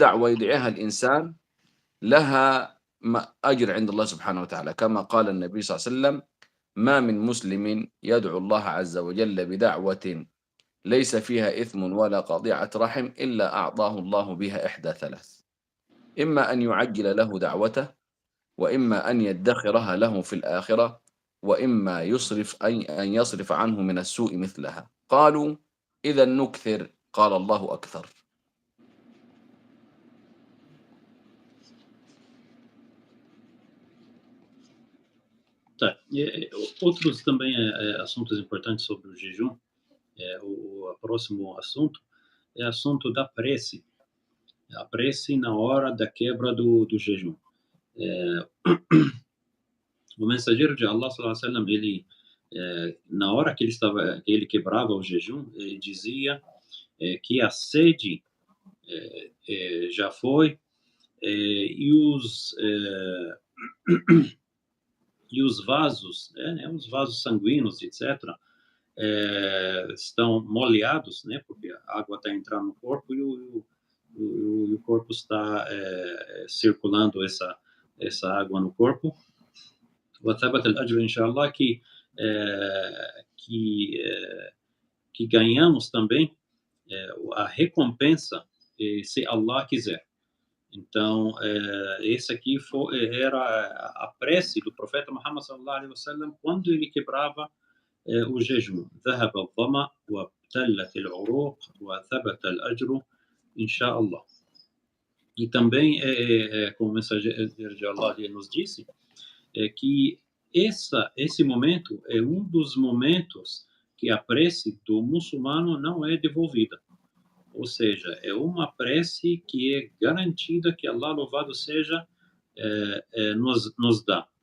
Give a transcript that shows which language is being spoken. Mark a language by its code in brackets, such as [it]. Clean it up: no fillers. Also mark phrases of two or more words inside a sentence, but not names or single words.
[ar] دعوة يدعيها الإنسان لها أجر عند الله سبحانه وتعالى، كما قال النبي صلى الله عليه وسلم ما من مسلم يدعو الله عز وجل بدعوة ليس فيها إثم ولا قطيعة رحم إلا أعطاه الله بها إحدى ثلاث: إما أن يعجل له دعوته، وإما أن يدخرها له في الآخرة، وإما أن يصرف عنه من السوء مثلها. قالوا إذا نكثر، قال الله أكثر. [pt] Tá. Outros também assuntos importantes sobre o jejum, o próximo assunto é assunto da prece, a prece na hora da quebra do jejum. O mensageiro de Allah, [ar] صلى الله عليه وسلم, [pt] ele na hora que ele quebrava o jejum, ele dizia que a sede já foi e os vasos, os vasos sanguíneos, etc., estão molhados, né, porque a água está entrando no corpo e o corpo está circulando essa água no corpo. [ar] وثبت الأجر إن شاء الله, [pt] que ganhamos também a recompensa se Allah quiser. Então, esse aqui era a prece do profeta Muhammad [ar] صلى الله عليه وسلم [pt] quando ele quebrava o jejum. [ar] ذهب الظمأ وابتلت العروق وثبت الأجر إن شاء الله. [pt] E também, como o mensageiro de Allah nos disse, que esse momento é um dos momentos que a prece do muçulmano não é devolvida. Ou seja, é uma prece que é garantida que Allah, louvado seja, nos dá.